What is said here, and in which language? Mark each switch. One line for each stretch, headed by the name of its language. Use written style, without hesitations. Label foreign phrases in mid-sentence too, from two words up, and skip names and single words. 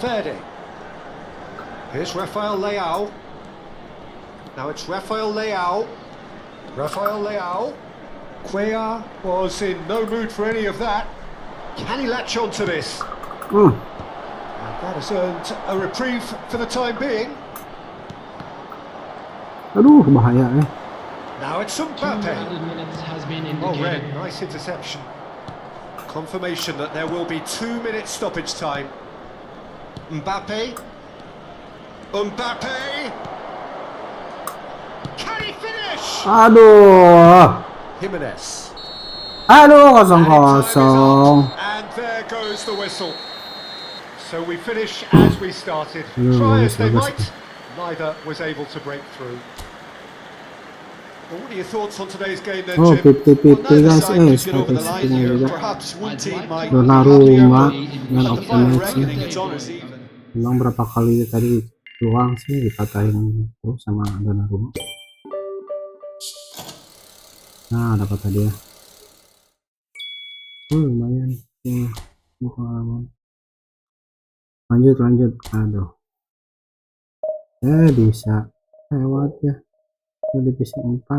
English: Valverde. Here's Rafael Leao. Now it's Rafael Leao. Rafael Leao. Cuellar was in no mood for any of that. Can he latch on to this? And that has earned a reprieve for the time being.
Indonesian: Aduh, bahaya
English: Now it's 2 Mbappe. added minutes has been Oh, Red, indicated. nice interception. Confirmation that there will be 2 minutes stoppage time. Mbappe. Mbappe. Can he finish? Aduh. Jimenez. Aduh, And time is 0-0. up, and there goes the whistle. So we finish as we started. Yeah, Try as bagus, they bagus. might, neither was able to break through. Well, what are your thoughts on today's game then, Oh, Jim? 50-50 Neither guys. side could get over the Statistiknya line here. juga. Perhaps one team might be Donnarumma happier, dengan but at the final optimisme. reckoning, it's honest even.
Indonesian: Memang berapa kali tadi peluang sih dipatahin terus sama Donnarumma. Nah, dapat tadi ya. Lumayan. Ini pengalaman. Lanjut. Aduh. Bisa lewat ya ke divisi 4.